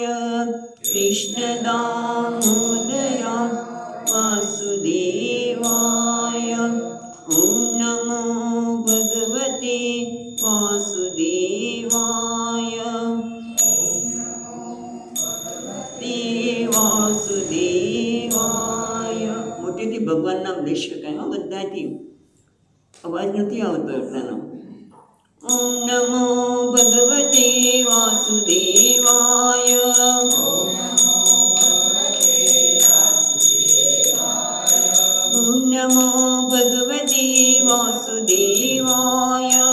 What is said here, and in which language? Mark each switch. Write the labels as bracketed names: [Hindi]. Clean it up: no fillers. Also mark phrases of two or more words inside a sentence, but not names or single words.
[Sanskrit] कृष्ण दामोदरा वासुदेवाय। ॐ नमो भगवते वासुदेवाय। [Gujarati] वासुदेवाय મોટેથી ભગવાન નામ લઈ શકાય બધાથી અવાજ નથી આવતો એટલાનો. [Sanskrit] ॐ नमो भगवते वासुदेवाय। ॐ नमो भगवते वासुदेवाय।